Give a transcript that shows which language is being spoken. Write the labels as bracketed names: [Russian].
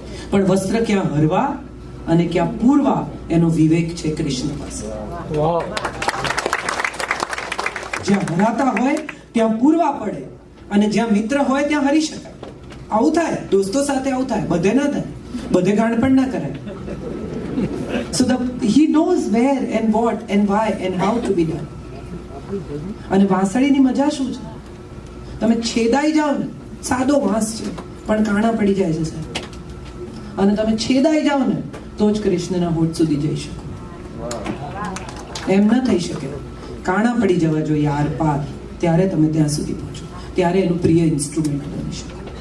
[Gujarati] પણ વસ્ત્ર ક્યાં હરવા અને ક્યાં પૂરવા એનો વિવેક છે કૃષ્ણ પાસે. જ્યાં હરાતા હોય ત્યાં પૂરવા પડે, અને જ્યાં મિત્ર હોય ત્યાં હરી શકાય. આવું થાય, દોસ્તો સાથે આવું થાય, બધે ના થાય, બધે ગાંડ પણ ના કરાય. [English] So he knows where and what and why and how to be done. [Gujarati] અને વાંસળીની મજા શું છે? તમે છેદાઈ જાઓ ને, સાદો વાંસ છે પણ કાણા પડી જાય છે સાહેબ, અને તમે છેદાઈ જાઓ ને તો જ કૃષ્ણના હોઠ સુધી જઈ શકો. એમ ન થઈ શકે. કાણા પડી જવા જોઈએ આર પાર, ત્યારે તમે ત્યાં સુધી પહોંચો, ત્યારે એનું પ્રિય ઇન્સ્ટ્રુમેન્ટ બની શકો.